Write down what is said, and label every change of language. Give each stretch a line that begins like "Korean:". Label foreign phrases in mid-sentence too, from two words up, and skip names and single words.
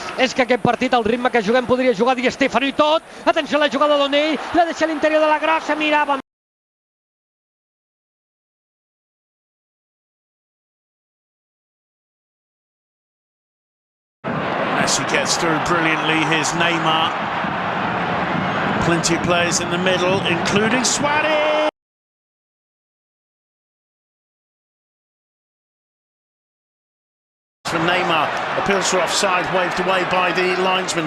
Catalan: És que aquest partit, al ritme que juguem, podria jugar Di Stefano i tot. Atenció a la jugada d'Onell, la deixa a l'interior de la grossa, mirava.
English: Messi gets through brilliantly. Here's Neymar. Plenty of players in the middle, including Suarez. From Neymar, appeals for offside, waved away by the linesman.